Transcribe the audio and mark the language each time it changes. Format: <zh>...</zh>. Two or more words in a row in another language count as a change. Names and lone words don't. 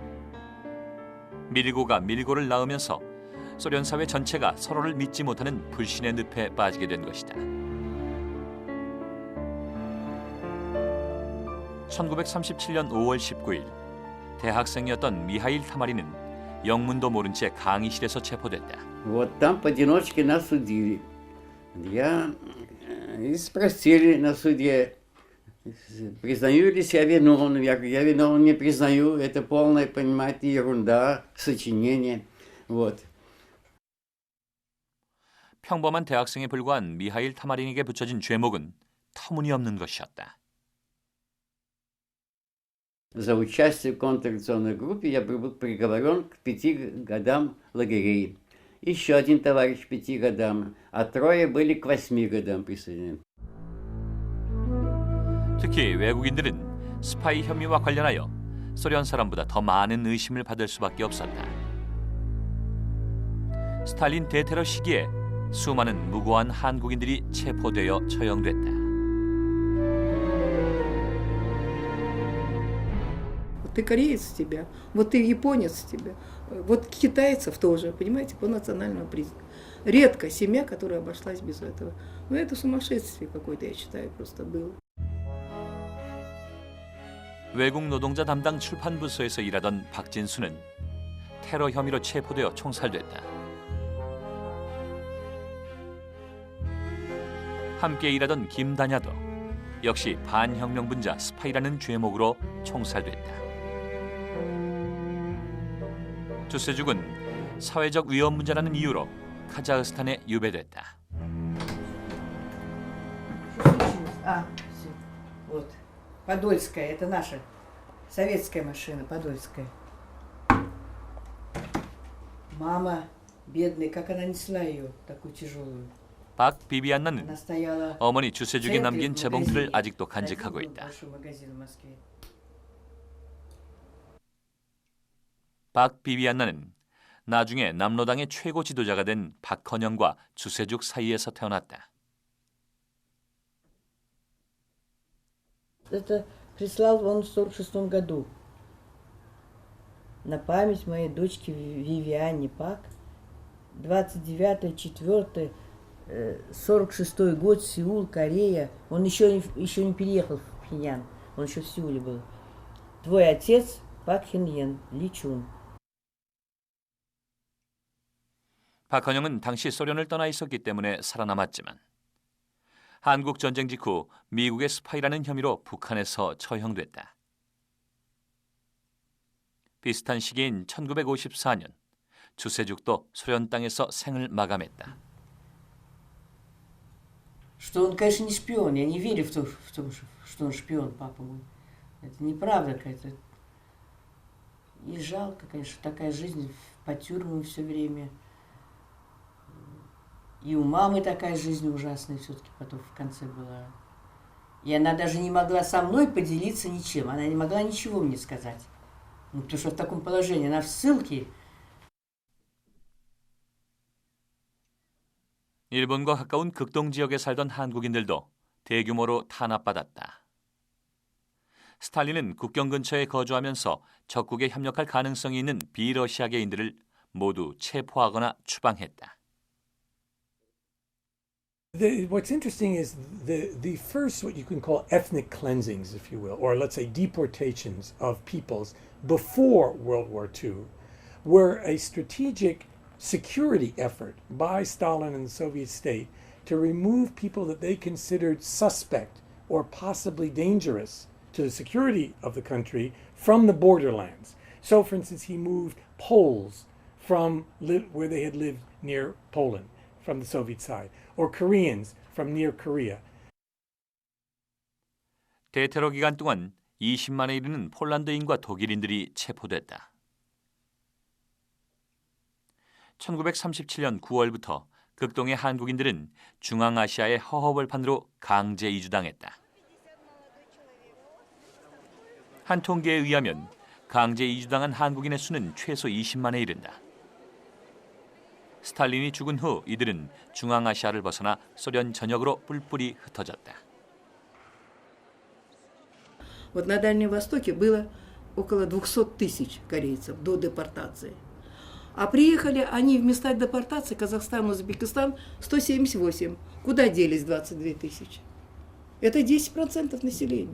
<ko>밀고가 밀고를 낳으면서 소련 사회 전체가 서로를 믿지 못하는 불신의 늪에 빠지게 된 것이다. 1937년 5월 19일 대학생이었던 미하일 타마리는 영문도 모른 채 강의실에서 체포됐다.</ko> <ru>Вот там поодиночке нас судили. Я и спросили на суде, признаю ли себя виновным. Я говорю, я виновным не признаю. Это полная, понимаете, ерунда, сочинение. Вот.</ru> <ko>평범한 대학생에 불과한 미하일 타마린에게 붙여진 죄목은 터무니없는 것이었다.</ko> <ru>За участие в контрреволюционной группе я был приговорен к 5 годам лагерей. Еще один товарищ к 5 годам, а 3 были к 8 годам присуждены.</ru> <ko>특히 외국인들은 스파이 혐의와 관련하여 소련 사람보다 더 많은 의심을 받을 수밖에 없었다. 스탈린 대테러 시기에 수많은 무고한 한국인들이 체포되어 처형됐다.</ko> <ru>Вот ты кореец с тебя, вот ты японец с тебя, вот китайцев тоже, понимаете, по национальному признаку. Редко семья, которая обошлась без этого. Ну, это сумасшествие какое-то, я считаю, просто было.</ru> <ko>외국 노동자 담당 출판부서에서 일하던 박진수는 테러 혐의로 체포되어 총살됐다. 함께 일하던 김다냐도 역시 반혁명분자 스파이라는 죄목으로 총살됐다. 주세죽은 사회적 위험 문제라는 이유로 카자흐스탄에 유배됐다.</ko> <ru>А, все. Вот. Подольская, это наша советская машина, Подольская. Мама, бедная, как она несла ее, такую тяжелую.</ru> <ko>박 비비안나는</ko> <ru>Она стояла</ru> <ko>어머니 주세죽이</ko> <ru>в</ru> <ko>남긴</ko> <ru>центре, в</ru> <ko>재봉틀을</ko> <ru>магазине.</ru> <ko>아직도 간직하고</ko> <ru>Один был</ru> <ko>있다.</ko> <ru>большой магазин в Москве.</ru> <ko>박 비비안나는 나중에 남로당의 최고 지도자가 된 박헌영과 주세죽 사이에서 태어났다.</ko> <ru>Это прислал он в 46 году на память моей дочки Вивиане Пак. 29-4-46 год, Сеул, Корея. Он еще не переехал в Пхеньян, он еще в Сеуле был. Твой отец Пак Хин-йен, Ли Чун.</ru> <ko>박헌영은 당시 소련을 떠나 있었기 때문에 살아남았지만 한국 전쟁 직후 미국의 스파이라는 혐의로 북한에서 처형됐다. 비슷한 시기인 1954년 주세죽도 소련 땅에서 생을 마감했다.</ko> <ru>Что он, конечно, не шпион. Я не верю в том, что он шпион, папа мой. Это неправда какая-то. И жалко, конечно, такая жизнь по тюрьмам все время. И у мамы такая жизнь ужасная все-таки потом в конце была. И она даже не могла со мной поделиться ничем. Она не могла ничего мне сказать. Ну, потому что в таком положении она в ссылке.</ru> <ko>일본과 가까운 극동 지역에 살던 한국인들도 대규모로 탄압받았다. 스탈린은 국경 근처에 거주하면서 적국에 협력할 가능성이 있는 비러시아계인들을 모두 체포하거나 추방했다.</ko> <en>What's interesting is the first, what you can call ethnic cleansings, if you will, or let's say deportations of peoples before World War II, were a strategic security effort by Stalin and the Soviet state to remove people that they considered suspect or possibly dangerous to the security of the country from the borderlands. So, for instance, he moved Poles from where they had lived near Poland, from the Soviet side, or Koreans from near Korea.</en> <ko>대테러 기간 동안 20만에 이르는 폴란드인과 독일인들이 체포됐다. 1937년 9월부터 극동의 한국인들은 중앙아시아의 허허벌판으로 강제 이주당했다. 한 통계에 의하면 강제 이주당한 한국인의 수는 최소 20만에 이른다. 스탈린이 죽은 후 이들은 중앙아시아를 벗어나 소련 전역으로 뿔뿔이 흩어졌다.</ko> <ru>Вот на Дальнем Востоке было около 200 тысяч корейцев до депортации. А приехали они в места депортации, Казахстан, Узбекистан, 178. Куда делись 22 тысячи? Это 10% населения.</ru>